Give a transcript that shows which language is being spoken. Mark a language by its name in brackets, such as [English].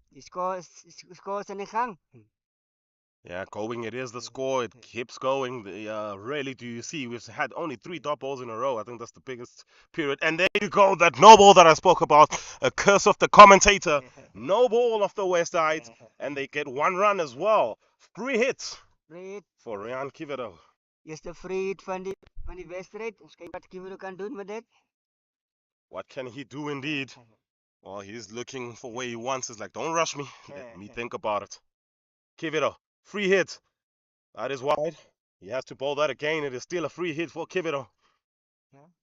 [Afrikaans] Die score is aan die gang. [English] Yeah, going it is the score. It keeps going. Rarely do you see. We've had only 3 dot balls in a row. I think that's the biggest period. And there you go, that no ball that I spoke about. A curse of the commentator. No ball off the west side. And they get 1 run as well. Free hit Free hit. for Rian Kiwido. [Afrikaans] Eerste free hit van die wedstryd. Ons kyk wat Kiwido kan doen met dit. [English] What can he do indeed? Well, he's looking for where he wants. He's like, don't rush me. Let me think about it. Kiwido, free hit. That is wide. He has to bowl that again. It is still a free hit for Kiwido. Yeah.